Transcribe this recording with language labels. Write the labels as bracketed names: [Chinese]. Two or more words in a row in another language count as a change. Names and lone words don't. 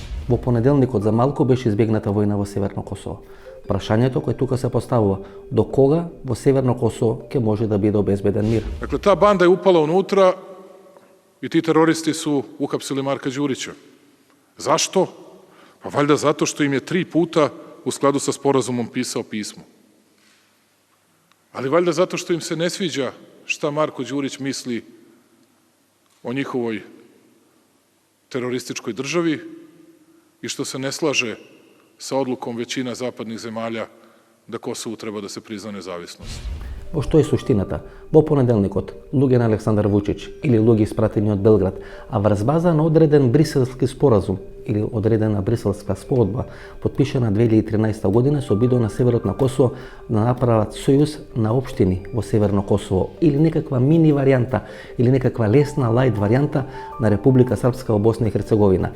[Macedonian] Во понеделникот за малку беше избегната војна во Северно Косово. Прашањето кој тука се поставува, до кога во Северно Косово ќе може да биде обезбеден мир? [Serbian] Dakle, ta banda je upala unutra i ti teroristi su uhapsili Marka Đurića. Zašto? Pa valjda zato što im je 3 puta u skladu sa sporazumom pisao pismo. Ali valjda zato što im se ne sviđa šta Marko Đurić misli o njihovoj terorističkoj državi i što se ne slaže sa odlukom većina zapadnih zemalja da Kosovu treba da se prizna nezavisnost. [Macedonian] Во што е суштината? Во понеделникот, луѓе на Александар Вучич или луѓе испратени од Белград, а врз база на одреден бриселски споразум или одредена бриселска спогодба, подпишана 2013 година со обидо на северот на Косово да направат сојуз на општини во Северно Косово или некаква мини варијанта или некаква лесна лајт варијанта на Република Српска во Босна и Херцеговина.